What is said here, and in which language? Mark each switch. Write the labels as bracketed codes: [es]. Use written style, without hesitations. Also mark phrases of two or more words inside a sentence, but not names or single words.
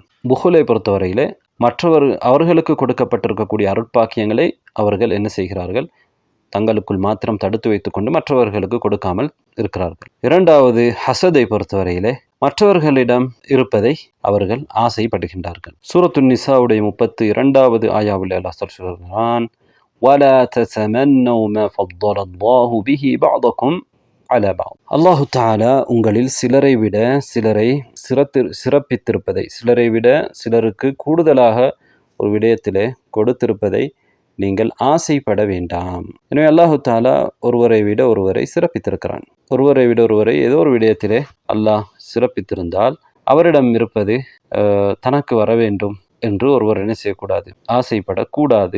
[ta] புகுலை பொறுத்தவரையிலே அவர்களுக்கு கொடுக்கப்பட்டிருக்கக்கூடிய அருட்பாக்கியங்களை அவர்கள் என்ன செய்கிறார்கள், தங்களுக்குள் மாத்திரம் தடுத்து வைத்துக் கொண்டு மற்றவர்களுக்கு கொடுக்காமல் இருக்கிறார்கள். 2வது ஹசதை பொறுத்தவரையிலே மற்றவர்களிடம் இருப்பதை அவர்கள் ஆசைப்படுகின்றார்கள். சூரத்துன் நிசாவுடைய 32வது ஆயாவில் அல்லாஹ் சொல்கிறான், [ar] وَلَا تَتَمَنَّوْا مَا فَضَّلَ اللَّهُ بِهِ بَعْضَكُمْ على بعض. الله تعالى [ta] உங்களில் சிலரை விட சிலரை சிறப்பித்திருப்பதை, சிலரை விட சிலருக்கு கூடுதலாக ஒரு விடயத்திலே கொடுத்திருப்பதை நீங்கள் ஆசைப்பட வேண்டாம். எனவே [ar] الله تعالى [ta] ஒருவரை விட ஒருவரை சிறப்பித்திருக்கிறான். ஒருவரை விட ஒருவரை ஏதோ ஒரு விடயத்திலே அல்லாஹ் சிறப்பித்திருந்தால் அவரிடம் இருப்பது தனக்கு வர வேண்டும் என்று ஒருவர் என்ன செய்யக்கூடாது, ஆசைப்படக்கூடாது.